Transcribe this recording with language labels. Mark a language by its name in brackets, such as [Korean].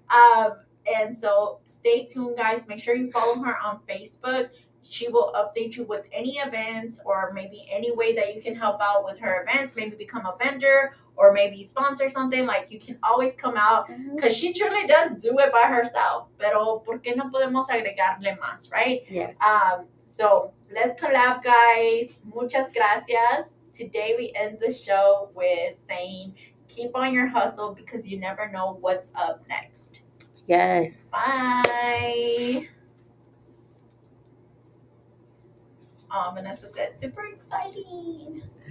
[English] And so stay tuned, guys. Make sure you follow her on Facebook. She will update you with any events or maybe any way that you can help out with her events. Maybe become a vendor or maybe sponsor something. Like, you can always come out because she truly does do it by herself. [Spanish] Pero ¿por qué no podemos agregarle más, right? [English] Yes. So let's collab, guys. [Spanish] Muchas gracias. [English] Today we end the show with saying, keep on your hustle because you never know what's up next. Yes. Bye. Oh, Vanessa said, super exciting.